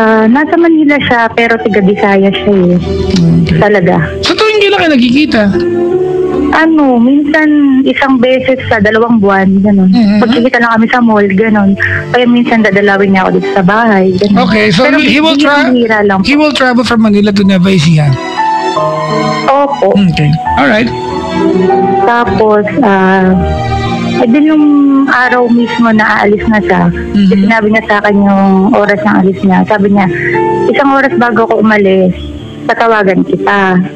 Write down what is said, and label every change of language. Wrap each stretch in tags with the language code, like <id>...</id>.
<tl>Nasa Manila siya, pero tiga Bisaya siya eh. Okay. Talaga. So tuwing kailan kayo nagkikita? Minsan isang beses sa 2 buwan, gano'n. Pagkikita lang kami sa mall, gano'n. Kaya minsan dadalawin niya ako dito sa bahay, gano'n. Okay, so pero</tl> <en>he will travel from Manila to Nueva Ecija?</en> <tl>Opo. Okay, alright. Tapos, din yung araw mismo na aalis na siya, sinabi niya sa akin yung oras ng alis niya. Sabi niya, 1 oras bago ako umalis, tatawagan kita.</tl>